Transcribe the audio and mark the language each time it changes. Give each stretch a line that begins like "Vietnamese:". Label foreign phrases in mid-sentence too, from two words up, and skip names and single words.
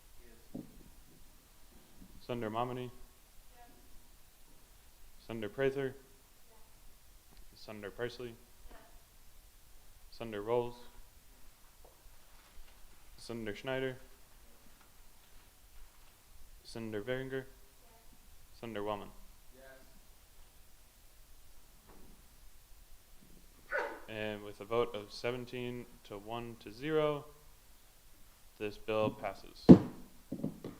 English: Senator Momini. Senator Prather. Senator Parsley. Senator Rolls. Senator Schneider. Senator Veringer. Senator Wellman. And with a vote of 17 to 1 to 0, this bill passes.